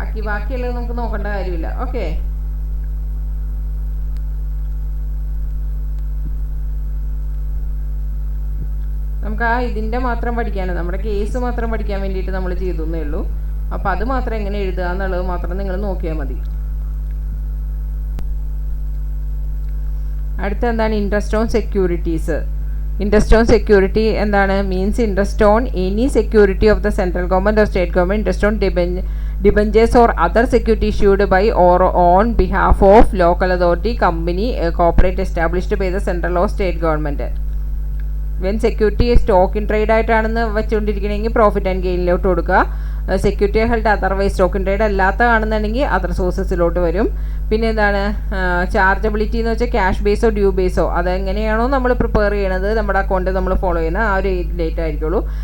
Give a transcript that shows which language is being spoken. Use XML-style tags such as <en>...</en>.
<ml>ബാക്കിയുള്ളത് നമുക്ക് നോക്കേണ്ട കാര്യമില്ല. ഓക്കെ, നമുക്ക് ആ ഇതിൻ്റെ മാത്രം പഠിക്കാനാണ്, നമ്മുടെ കേസ് മാത്രം പഠിക്കാൻ വേണ്ടിയിട്ട് നമ്മൾ ചെയ്തേ ഉള്ളൂ. അപ്പോൾ അത് മാത്രം എങ്ങനെ എഴുതുക എന്നുള്ളത് മാത്രം നിങ്ങൾ നോക്കിയാൽ മതി. അടുത്ത എന്താണ്, interest on securities. Interest on security എന്താണ്?</ml> <en>Means interest on any security of the central government or state government, interest on debentures or other security issued by or on behalf of local authority, company, corporate established by the central or state government.</en> <ml>When security stock in trade ആയിട്ടാണെന്ന് വെച്ചുകൊണ്ടിരിക്കണമെങ്കിൽ profit and ഗെയിനിലോട്ട് കൊടുക്കുക. Security held otherwise stock in trade അല്ലാത്ത കാണുന്നുണ്ടെങ്കിൽ other സോഴ്സസിലോട്ട് വരും. പിന്നെ എന്താണ് ചാർജബിലിറ്റി എന്ന് വെച്ചാൽ cash ബേസോ due ബേസോ അതെങ്ങനെയാണോ നമ്മൾ prepare ചെയ്യണത് നമ്മുടെ അക്കൗണ്ട് നമ്മൾ ഫോളോ ചെയ്യുന്ന ആ ഒരു ഡേറ്റ് ആയിരിക്കുള്ളൂ.</ml>